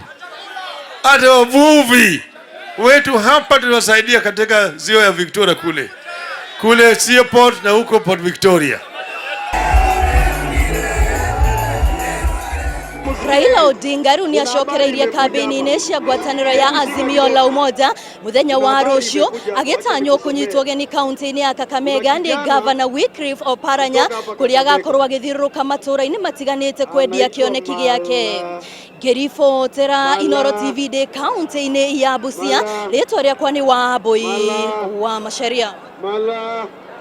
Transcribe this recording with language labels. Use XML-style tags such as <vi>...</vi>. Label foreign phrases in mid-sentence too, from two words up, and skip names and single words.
<sw>Hata wavuvi wetu hapa tunasaidia katika ziwa ya Victoria kule Seaport na huko Port Victoria.</sw> <ki>Raila Odinga rĩu nĩ acokereirie kambĩini-inĩ cia ngwatanĩro ya Azimio la Umoja mũthenya wa rũciũ, agĩtanywo kũnyitwo ũgeni kaunti-inĩ ya Kakamega nĩ Governor Wycliffe Oparanya, kũrĩa agakorwo agĩthiũrũrũka matũra-inĩ matiganĩte kwendia kĩoneki gĩake. Ngĩribotera Inooro TV ndĩ kaunti-inĩ ya Busia, rĩtwa rĩakwa nĩ Wambũi wa Macharia.</ki>